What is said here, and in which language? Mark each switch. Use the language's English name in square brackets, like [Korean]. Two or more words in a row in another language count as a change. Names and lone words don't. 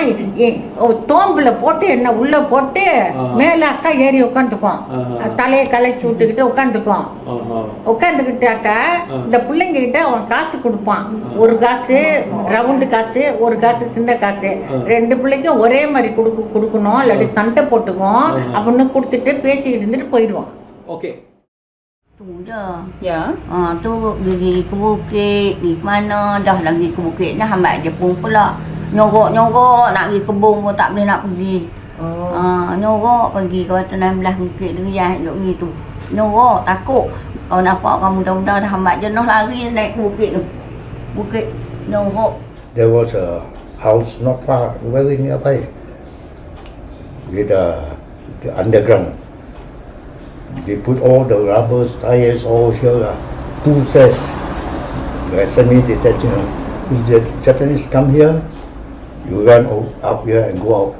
[Tamil] தோம்புல போட்டு என்ன உள்ள போட்டு மேல அக்கா ஏறி உட்காந்துக்கும், தலையை களைச்சி விட்டுக்கிட்டு உட்காந்துக்கும். உட்காந்துக்கிட்டு அக்கா இந்த பிள்ளைங்க கிட்ட அவன் காசு கொடுப்பான். 1 காசு ரவுண்டு காசு, 1 காசு சின்ன காசு. 2 பிள்ளைக்கும் ஒரே மாதிரி கொடுக்கணும், இல்லாட்டி சண்டை போட்டுக்கும் அப்படின்னு கொடுத்துட்டு பேசிக்கிட்டு இருந்துட்டு போயிடுவான். [Malay] Okay. Tu je. Ya. Tu pergi ke bukit, pergi ke mana, dah lagi ke bukit dah hambat Jepun pula. Nyorok-nyorok nak pergi kebun pun tak boleh nak pergi. Nyorok pergi ke 16 bukit Deriah duk pergi tu. Nyorok takut. Kau nampak orang muda-muda dah hambat jenuh lari naik ke bukit tu. Bukit nyorok. [English] There was a house not far, very nearby, with the underground. They put all the rubber tires all here, 2 sets. sent me detention. If the Japanese come here, you run up here and go out.